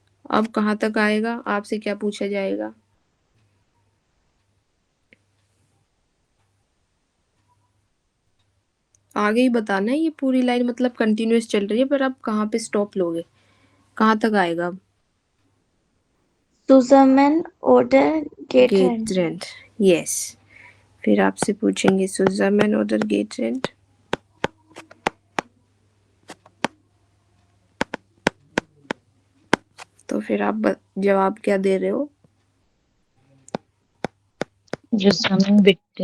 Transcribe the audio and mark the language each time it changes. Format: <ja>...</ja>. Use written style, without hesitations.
<hi>अब कहाँ तक आएगा, आपसे क्या पूछा जाएगा? आगे ही बताना है, ये पूरी लाइन मतलब कंटिन्यूअस चल रही है, पर आप कहाँ पे स्टॉप लोगे, कहाँ तक आएगा अब?</hi> <de>Zusammen oder getrennt?</de> <hi>गेटरेंट, यस। फिर आपसे पूछेंगे</hi> <de>सुजामैन oder गेटरेंट,</de> <hi>तो फिर आप जवाब क्या दे रहे हो?</hi> <de>Zusammen bitte.</de>